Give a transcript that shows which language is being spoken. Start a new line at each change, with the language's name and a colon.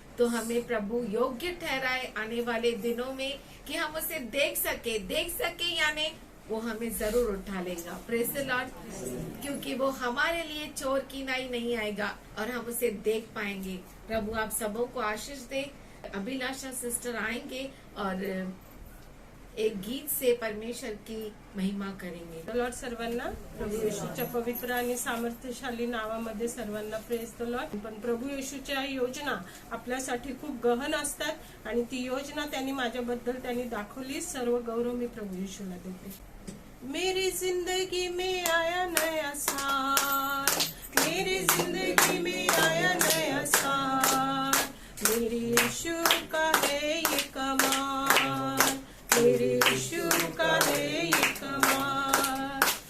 Hindi: तो हमें प्रभु योग्य ठहराए आने वाले दिनों में कि हम उसे देख सके यानी वो हमें जरूर उठा लेगा।
English: Praise the Lord.
Hindi: क्योंकि वो हमारे लिए चोर की नाई नहीं आएगा और हम उसे देख पाएंगे। प्रभु आप सबों को आशीष दे। अभिलाषा सिस्टर आएंगे और एक गीत से परमेश्वर की महिमा करेंगे।
Marathi: लॉर्ड सर्वांना प्रभू येशूच्या पवित्र आणि सामर्थ्यशाली नावामध्ये सर्वांना
English: Praise the lord.
Marathi: पण प्रभू येशूच्या योजना आपल्यासाठी खूप गहन असतात आणि ती योजना त्यांनी माझ्याबद्दल त्यांनी दाखवली। सर्व गौरव मी प्रभू येशूला देते।
Hindi: मेरी जिंदगी में आया नया साल, मेरी जिंदगी में आया नया साल, मेरे यीशु का है ये कमाल, मेरे यीशु का है ये कमाल।